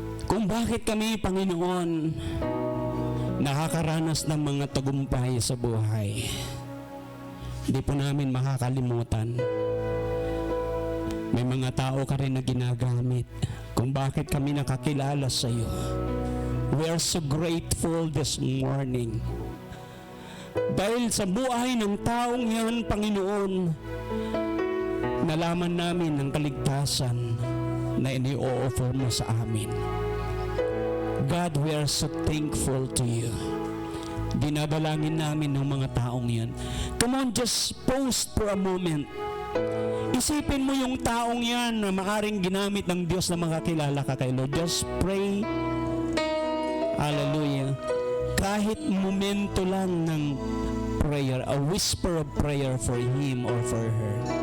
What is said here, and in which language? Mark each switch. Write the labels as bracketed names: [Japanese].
[Filipino] Kung bakit kami, Panginoon, nakakaranas ng mga tagumpay sa buhay, hindi po namin makakalimutan. May mga tao ka rin na ginagamit kung bakit kami nakakilala sa iyo. [English] We are so grateful this morning. [Filipino] Dahil sa buhay ng taong yan, Panginoon, nalaman namin ang kaligtasan na ini-offer mo sa amin. [English] God, we are so thankful to you. [Filipino] Dinadalangin namin ng mga taong yan. [English] Come on, just pause for a moment. [Filipino] Isipin mo yung taong yan na maaring ginamit ng Diyos na makakilala ka kay Lord. [English] Just pray. [Filipino] Hallelujah. Kahit momento lang ng [English] prayer, a whisper of prayer for him or for her.